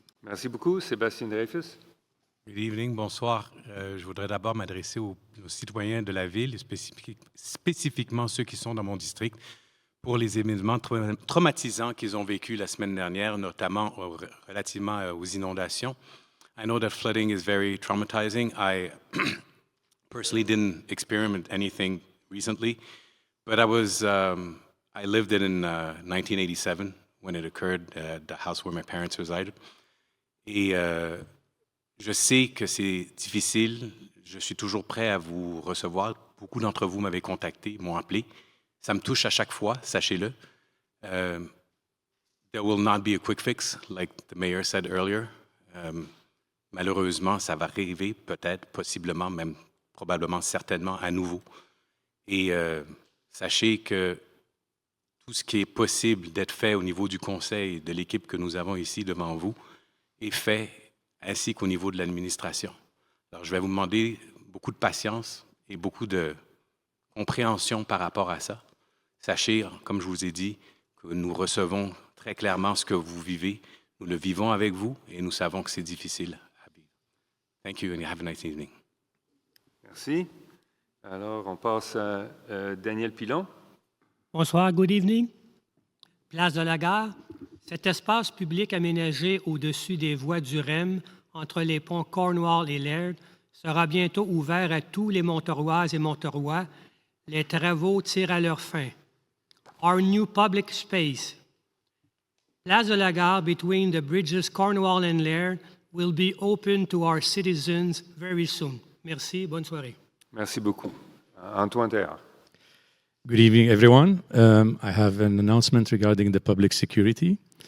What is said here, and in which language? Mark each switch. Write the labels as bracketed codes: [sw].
[fr] Merci beaucoup. Sébastien Dreyfus. [en] Good evening, [fr] bonsoir. Je voudrais d'abord m'adresser aux citoyens de la ville, spécifiquement ceux qui sont dans mon district, pour les événements traumatisants qu'ils ont vécus la semaine dernière, notamment relativement aux inondations. [en] I know that flooding is very traumatizing. I personally didn't experience anything recently, but I lived it in 1987 when it occurred at the house where my parents resided. [fr] Et je sais que c'est difficile. Je suis toujours prêt à vous recevoir. Beaucoup d'entre vous m'avaient contacté, m'ont appelé. Ça me touche à chaque fois, sachez-le. [en] There will not be a quick fix, like the mayor said earlier. [fr] Malheureusement, ça va arriver, peut-être, possiblement, même probablement, certainement, à nouveau. Et sachez que tout ce qui est possible d'être fait au niveau du conseil, de l'équipe que nous avons ici devant vous, est fait, ainsi qu'au niveau de l'administration. Alors, je vais vous demander beaucoup de patience et beaucoup de compréhension par rapport à ça. Sachez, comme je vous ai dit, que nous recevons très clairement ce que vous vivez. Nous le vivons avec vous et nous savons que c'est difficile à vivre. [en] Thank you and have a nice evening. [fr] Merci. Alors, on passe à Daniel Pilon. Bonsoir, [en] good evening. [fr] Place de la Gare. Cet espace public aménagé au-dessus des voies du REM entre les ponts Cornwall et Laird sera bientôt ouvert à tous les Monteroises et Monterois. Les travaux tirent à leur fin. [en] Our new public space. Place de la Gare between the bridges Cornwall and Laird will be open to our citizens very soon. [fr] Merci, bonne soirée. Merci beaucoup. Antoine Théard. [en] Good evening, everyone. I have an announcement regarding the public security.